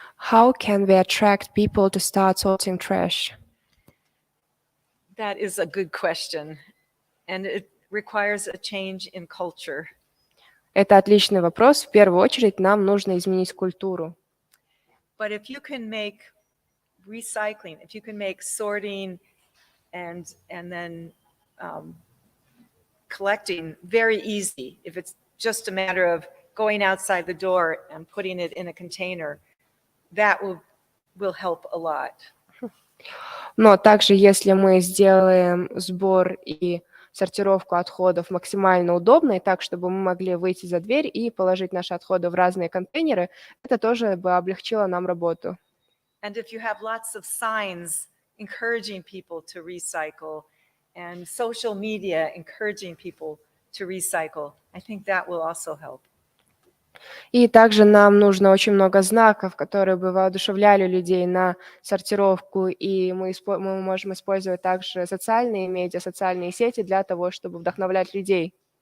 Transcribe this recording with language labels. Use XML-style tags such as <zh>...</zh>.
<en>How can we attract people to start sorting trash? That is a good question, and it requires a change in culture.</en> <ru>Это отличный вопрос. В первую очередь нам нужно изменить культуру.</ru> <en>But if you can make recycling, if you can make sorting and then collecting very easy, if it's just a matter of going outside the door and putting it in a container, that will help a lot.</en> <ru>Но также, если мы сделаем сбор и сортировку отходов максимально удобной, так, чтобы мы могли выйти за дверь и положить наши отходы в разные контейнеры, это тоже бы облегчило нам работу.</ru> <en>And if you have lots of signs encouraging people to recycle and social media encouraging people to recycle, I think that will also help.</en> <ru>И также нам нужно очень много знаков, которые бы воодушевляли людей на сортировку, и мы можем использовать также социальные медиа, социальные сети для того, чтобы вдохновлять людей.</ru>